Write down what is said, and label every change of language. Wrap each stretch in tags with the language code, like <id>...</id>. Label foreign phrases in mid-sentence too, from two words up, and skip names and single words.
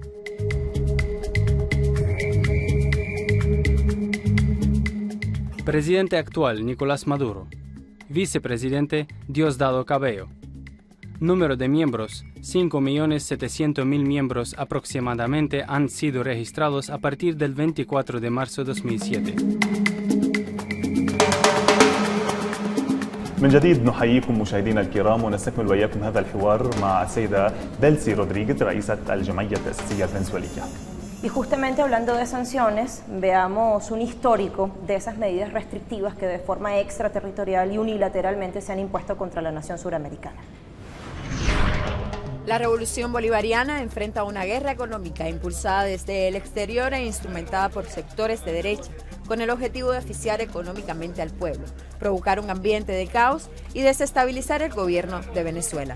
<es>Presidente actual, Nicolás Maduro. Vicepresidente, Diosdado Cabello. Número de miembros, 5.700.000 miembros aproximadamente han sido registrados a partir del 24 de marzo de 2007.</es> <ar>من جديد نحييكم مشاهدينا الكرام ونستكمل وإياكم هذا الحوار مع السيدة ديلسي رودريغيز رئيسة الجمعية التأسيسية الفنزويلية.</ar> <es>Y justamente hablando de sanciones, veamos un histórico de esas medidas restrictivas que de forma extraterritorial y unilateralmente se han impuesto contra la nación suramericana. La revolución bolivariana enfrenta una guerra económica impulsada desde el exterior e instrumentada por sectores de derecha, con el objetivo de asfixiar económicamente al pueblo, provocar un ambiente de caos y desestabilizar el gobierno de Venezuela.</es>